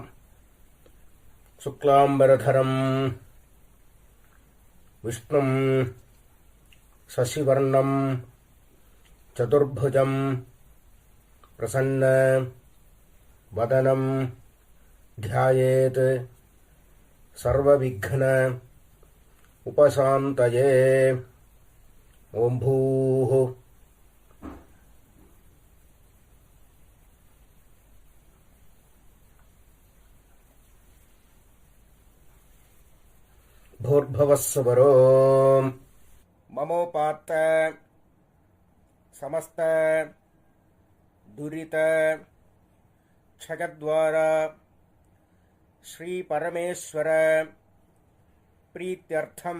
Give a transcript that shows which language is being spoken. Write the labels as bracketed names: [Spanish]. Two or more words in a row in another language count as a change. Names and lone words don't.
[Sanskrit] शुक्लाम्बरधरं विष्णुं शशिवर्णं चतुर्भुजम् प्रसन्न वदनं ध्यायेत् सर्वविघ्न उपशान्तये. ओम् भूः भूर्भुवस्सुवरो ममोपात्त समस्त दुरित क्षयद्वारा श्री परमेश्वर प्रीत्यर्थम.